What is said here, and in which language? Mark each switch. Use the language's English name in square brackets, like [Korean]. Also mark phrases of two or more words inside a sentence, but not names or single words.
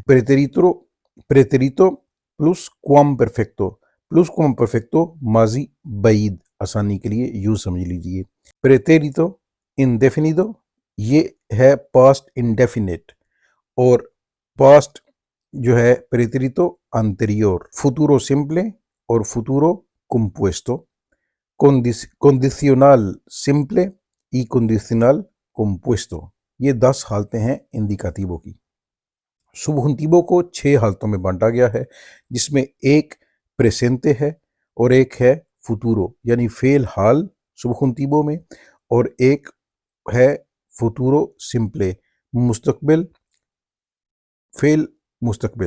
[Spanish] pretérito plus cuam perfecto [Urdu] ماضی بعید، آسانی کے لیے یوں سمجھ لیجیے. [Spanish] pretérito indefinido [Urdu] یہ ہے [English] past indefinite, [Urdu] اور پاسٹ جو ہے [Spanish] pretérito anterior. futuro simple और futuro compuesto, condicional simple y condicional compuesto। [Urdu] یہ 10 حالتیں ہیں اندیکاتیوو کی۔ سبہونتیوو کو 6 حالتوں میں بانٹا گیا ہے، جس میں ایک پریسینٹے ہے اور ایک ہے فوتورو یعنی فعل حال سبہونتیوو میں، اور ایک ہے [Spanish] futuro simple [Urdu] مستقبل، فعل مستقبل.